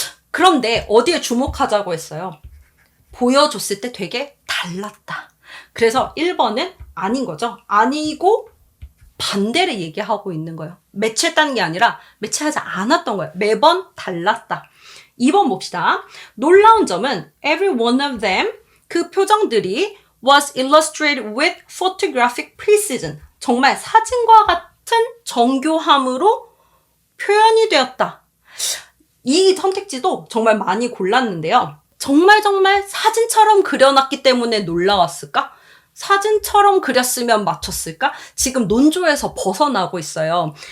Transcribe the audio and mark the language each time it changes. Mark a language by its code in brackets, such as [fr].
[ko] 그런데 어디에 주목하자고 했어요? 보여줬을 때 되게 달랐다. 그래서 1번은 아닌 거죠. 아니고 반대를 얘기하고 있는 거예요. 매치했다는 게 아니라 매치하지 않았던 거예요. 매번 달랐다. 2번 봅시다. 놀라운 점은 [en] every one of them, [ko] 그 표정들이 [en] was illustrated with photographic precision. [ko] 정말 사진과 같은 정교함으로 표현이 되었다. 이 선택지도 정말 많이 골랐는데요. 정말 사진처럼 그려놨기 때문에 놀라웠을까? 사진처럼 그렸으면 맞췄을까? 지금 논조에서 벗어나고 있어요.